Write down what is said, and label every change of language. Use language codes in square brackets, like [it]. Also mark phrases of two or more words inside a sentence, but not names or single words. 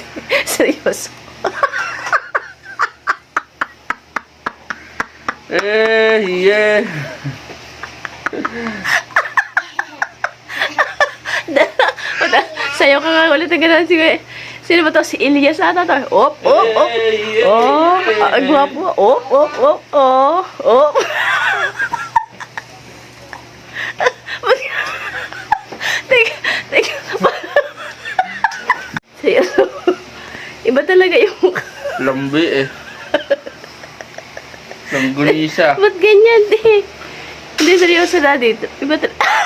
[tl] Seryoso. Sayo ka nga ulit ang ganun. Sino ba to? Si Elias ata to. Op, op, op. Oh, gwapo. Op, op, op. Oh, op. Teka. Seryoso. Iba talaga yung... Lambi eh. Langgulisa. Ba't ganyan eh? Hindi, seryoso na dito. Iba talaga.